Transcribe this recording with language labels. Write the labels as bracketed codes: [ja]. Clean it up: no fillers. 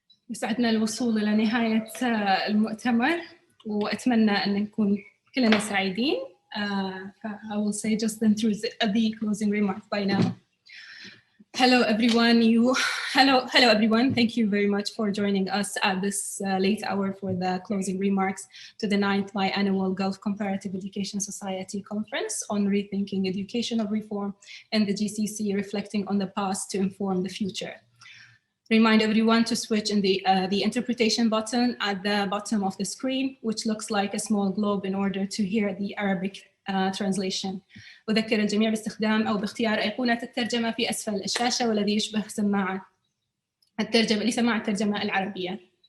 [ar] يسعدنا الوصول إلى نهاية المؤتمر وأتمنى أن نكون كلنا سعيدين. [en] I will say just then through the closing remarks by now. Hello everyone. Hello everyone. Thank you very much for joining us at this late hour for the closing remarks to the 9th biannual Gulf Comparative Education Society Conference on Rethinking Educational Reform and the GCC Reflecting on the Past to Inform the Future. Remind everyone to switch in the interpretation button at the bottom of the screen, which looks like a small globe in order to hear the Arabic translation. [ar] أذكر الجميع باستخدام أو باختيار أيقونة الترجمة في أسفل الشاشة والذي يشبه سماعة الترجمة لسماع الترجمة العربية.